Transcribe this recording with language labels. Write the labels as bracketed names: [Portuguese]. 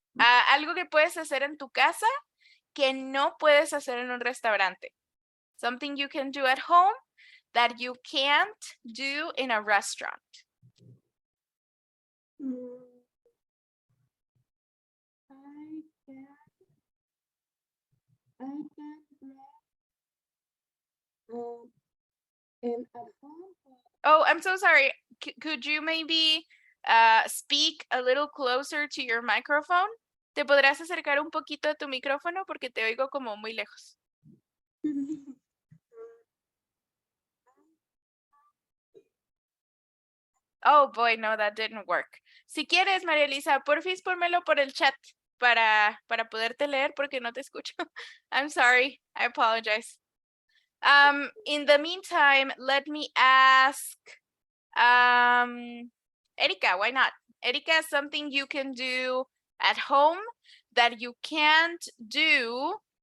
[Spanish] Algo que puedes hacer en tu casa que no puedes hacer en un restaurante. [English] Something you can do at home that you can't do in a restaurant. Oh, I'm so sorry. Could you maybe speak a little closer to your microphone? [Spanish] ¿Te podrás acercar un poquito a tu micrófono porque te oigo como muy lejos? [English] Oh boy, no, that didn't work. [Spanish] Si quieres, María Elisa, porfis, pónmelo por el chat para poderte leer porque no te escucho. [English] I'm sorry, I apologize. In the meantime, let me ask Erika, why not? Erika, something you can do at home that you can't do.